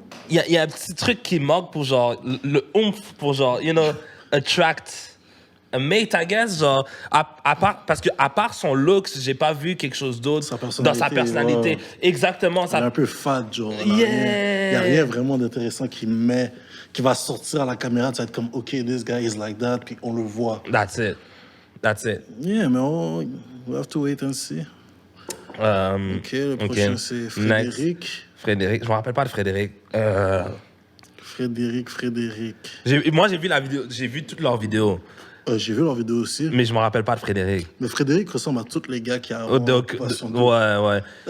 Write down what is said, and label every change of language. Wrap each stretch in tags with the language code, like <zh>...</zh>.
<fr>Il y a un petit truc qui manque pour, genre, le oomph, pour, genre,</fr> <en>you know, attract a mate, I guess.</en> <fr>Genre, parce que à part son looks, j'ai pas vu quelque chose d'autre dans sa personnalité. Ouais. Exactement. Il est un peu fat, genre. Il</fr> <en>Yeah.</en> <fr>y a rien vraiment d'intéressant qui va sortir à la caméra. Tu vas être comme, OK,</fr> <en>this guy is like that,</en> <fr>puis on le voit.</fr> <en>That's it. Yeah,</en> <fr>mais</fr> <en>we have to wait and see.</en> <fr>OK, le prochain, c'est Frédéric.</fr> <en>Next.</en> <fr>Frédéric, je me rappelle pas de Frédéric. Frédéric. Moi, j'ai vu la vidéo, j'ai vu toutes leurs vidéos. J'ai vu leur vidéo aussi. Mais je me rappelle pas de Frédéric. Mais Frédéric ressemble à tous les gars qui ont ouais.</fr>